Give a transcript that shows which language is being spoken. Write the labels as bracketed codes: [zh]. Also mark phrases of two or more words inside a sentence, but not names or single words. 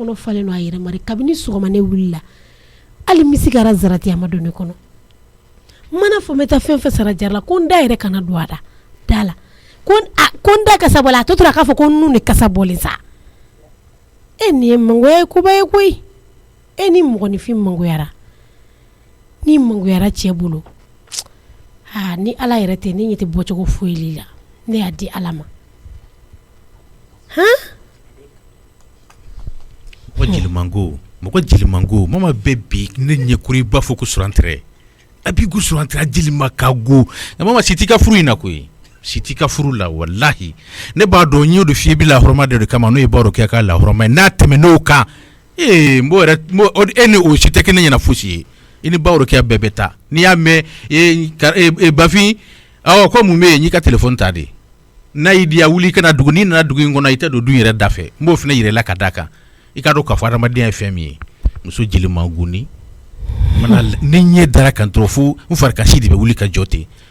[bm] kɔnɔ falen no a yɛrɛ ma de kabini sɔgɔma ne wulila hali misigara zarati a ma don ne kɔnɔ mana fɔ n bɛ taa fɛn fɛn sara jara la ko n da yɛrɛ kana don a da la ko n da kasa bɔlen a tɔ tora k'a fɔ ko n nun de kasa bɔlen sa nin ye mangoya ye koba ye koyi ni mɔgɔninfin mangoyara ni mangoyara cɛ bolo ni ala yɛrɛ tɛ ne ɲɛ tɛ bɔcogo foyi la ne y'a di ala ma mɔgɔ jelimango mama bɛ bi ne ɲɛkuru i b'a fɔ ko surantirɛ a b'i ko surantirɛ jelima ka go mama si t'i ka furu in na koyi si ti ka furu la wallahi ne b'a dɔn n y'o de f'i ye bi lahɔrɔma de kama n'o ye baro kɛ ka lahɔrɔma ye n'a tɛmɛ n'o kan e ni o si tɛ kɛ ne ɲɛna fosi ye i ni baro kɛ bɛɛ bɛ taa n'i y'a mɛn Bafin awɔ ko mun bɛ yen n y'i ka téléphone ta de n'a y'i diya wuli kana dugu n'i nana dugu in kɔnɔ i tɛ don du yɛrɛ da fɛ n b'o fana yira i la ka d'a kan i ka dɔn k'a fɔ adamadenya ye fɛn min ye muso jeli manguni mana ni ɲɛ dara kan dɔrɔn fo n farikasi de bɛ wuli ka jɔ ten